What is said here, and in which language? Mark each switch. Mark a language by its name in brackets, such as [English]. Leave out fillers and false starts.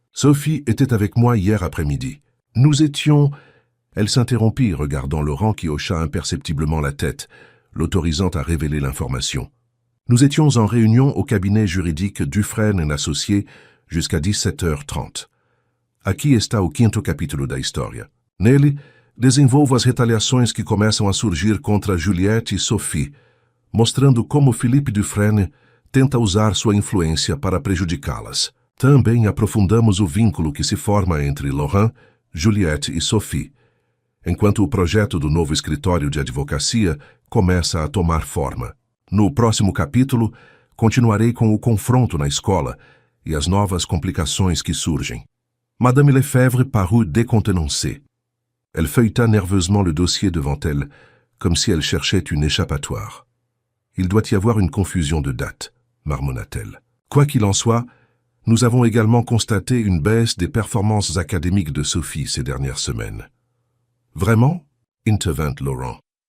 [French] Sophie était avec moi hier après-midi. Nous étions... » Elle s'interrompit, regardant Laurent qui hocha imperceptiblement la tête, l'autorisant à révéler l'information. « Nous étions en réunion au cabinet juridique Dufresne & Associés jusqu'à 17h30. [Portuguese] Aqui está o quinto capítulo da história. Nele, desenvolvo as retaliações que começam a surgir contra Juliette e Sophie, mostrando como Philippe Dufresne tenta usar sua influência para prejudicá-las. Também aprofundamos o vínculo que se forma entre Laurent, Juliette e Sophie, enquanto o projeto do novo escritório de advocacia começa a tomar forma. No próximo capítulo, continuarei com o confronto na escola e as novas complicações que surgem. » [French] Madame Lefebvre parut décontenancée. Elle feuilleta nerveusement le dossier devant elle, comme si elle cherchait une échappatoire. « Il doit y avoir une confusion de date, » marmonna-t-elle. « Quoi qu'il en soit, nous avons également constaté une baisse des performances académiques de Sophie ces dernières semaines. »« Vraiment ?» intervint Laurent.